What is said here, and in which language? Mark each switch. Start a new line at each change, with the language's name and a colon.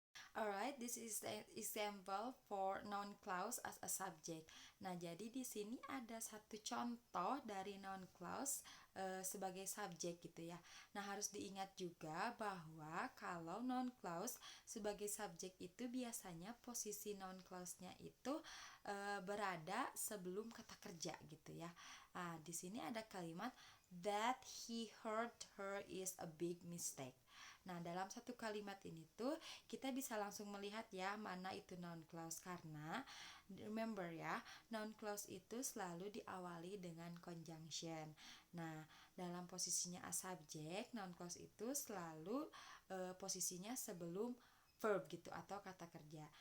English: Alright, this is an example for noun clause as a subject.
Indonesian: Nah, jadi di sini ada satu contoh dari noun clause sebagai subjek gitu ya. Nah, harus diingat juga bahwa kalau noun clause sebagai subjek itu biasanya posisi noun clause-nya itu berada sebelum kata kerja gitu ya. Nah, di sini ada kalimat
English: that he heard her is a big mistake.
Indonesian: Nah, dalam satu kalimat ini tuh kita bisa langsung melihat ya mana itu noun clause, karena remember ya, noun clause itu selalu diawali dengan conjunction. Nah, dalam posisinya as subject, noun clause itu selalu posisinya sebelum verb gitu atau kata kerja.